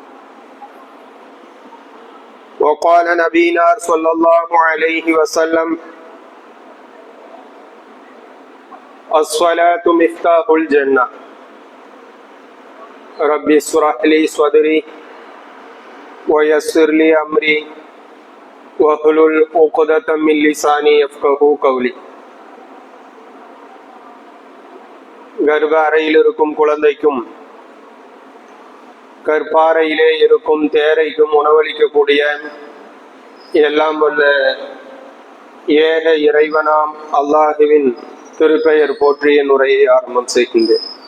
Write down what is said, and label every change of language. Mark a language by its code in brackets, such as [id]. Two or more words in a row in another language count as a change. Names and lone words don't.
[ar] وقال نبينا صلى الله عليه وسلم الصلاة مفتاح الجنة. ربي اشرح لي صدري ويسر لي أمري واحلل عقدة من لساني يفقهوا قولي. [ta] கர்ப்ப அறையில் இருக்கும் குழந்தைக்கும் கற்பாறையிலே இருக்கும் தேரைக்கும் உணவளிக்கக்கூடிய எல்லாம் வல்ல ஏக இறைவனாம் அல்லாஹுவின் திருப்பெயர் போற்றிய உரையை ஆரம்பம் செய்கின்றேன்.